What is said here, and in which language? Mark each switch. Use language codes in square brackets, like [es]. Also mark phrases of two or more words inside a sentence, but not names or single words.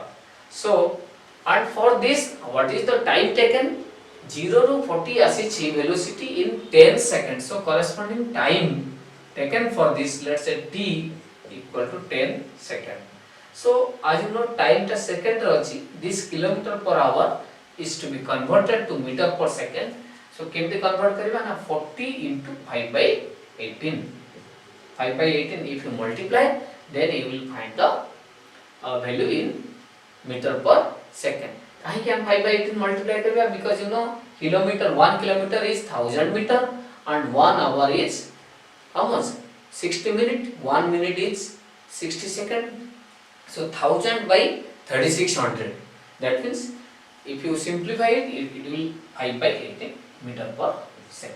[en] So and for this what is the time taken? 0 to 40 asichi velocity in 10 seconds. So corresponding time taken for this, let's say t equal to 10 seconds. So as you know time ta second [or] ରେ ଅଛି, [en] this kilometer per hour is to be converted to meter per second. So केमते convert [or] କରିବା ନା [en] 40 into 5 by 18. 5 by 18 if you multiply, then you will find the value in meter per second. [or] କହିଁ କି ଆମେ [en] 5 by 18 multiply करिबा, because you know kilometer 1 kilometer is 1000 meter and 1 hour is how much? 60 minute. 1 minute is 60 second. So 1000 by 3600. That means if you simplify it, it will 5 by 18 meter per second.